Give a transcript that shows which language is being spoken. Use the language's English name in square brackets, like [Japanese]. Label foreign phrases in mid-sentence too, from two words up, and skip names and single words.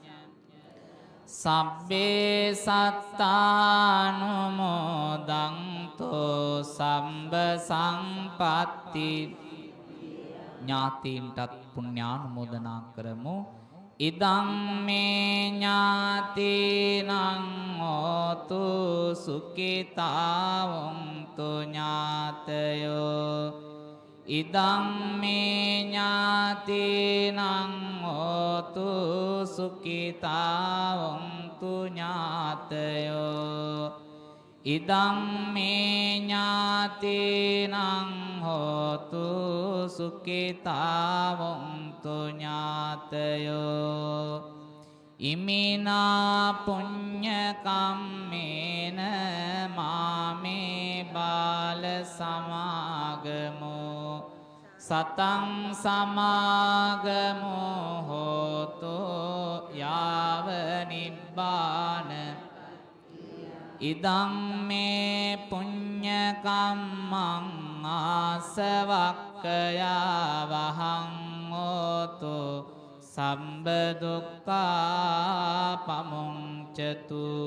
[Pali] සබ්බේ සත්තානුමෝදන්තෝ සම්බ සංපත්ති [Sinhala] ඥාතීන්ටත් පුණ්‍යානුමෝදනා කරමු. [Pali] ඉදං මේ ඥාතීනං හෝතු සුඛිතාවන්තු ඥාතයෝ ඉදං මේ ඥාතීනං හෝතු සුඛිතාවන්තු ඥාතයෝ ඉදං මේ ඥාතීනං හෝතු සුඛිතාවන්තු ඥාතයෝ ඉමිනා පුඤ්ඤ කම්මේන මාමේ බාල සමාගමෝ සතං සමාගමෝ හෝතු යාව නිබ්බාන ඉදං මේ පුඤ්ඤ කම්මං ආසවක්ඛයා වහං හෝතු සම්බ දුක්ඛා පමුංචතු.